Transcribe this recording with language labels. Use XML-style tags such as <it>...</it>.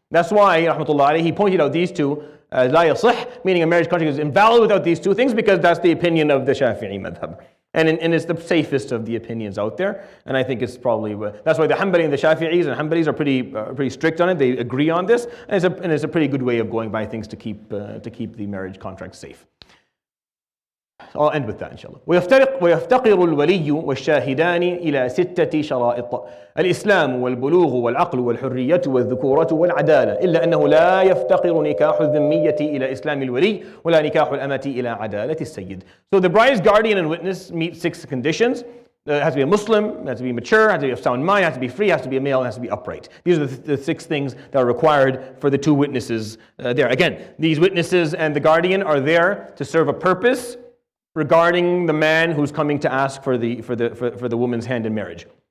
<en>That's why, rahmatullah alayhi, he pointed out these two, la yasih, meaning a marriage contract is invalid without these two things, because that's the opinion of the Shafi'i madhab. And it's the safest of the opinions out there. And I think it's probably, that's why the Hanbali and the Shafi'is and Hanbalis are pretty strict on it. They agree on this. And it's a pretty good way of going by things to keep the marriage contract safe. I'll end with that inshallah.</en> <ar>ويفتقر الولي والشاهدان إلى 6 شرائط الإسلام والبلوغ والعقل والحرية والذكورة والعدالة إلا أنه لا يفتقر نكاح الذمية إلى إسلام الولي ولا نكاح الأمة إلى عدالة السيد.</ar> <en>So the bride's guardian and witness meet 6 conditions. It has to be a Muslim, it has to be mature, it has to be of sound mind, it has to be free, it has to be a male, it has to be upright. These are the 6 things that are required for the two witnesses there. Again, these witnesses and the guardian are there to serve a purpose regarding the man who's coming to ask for the woman's hand in marriage.</en>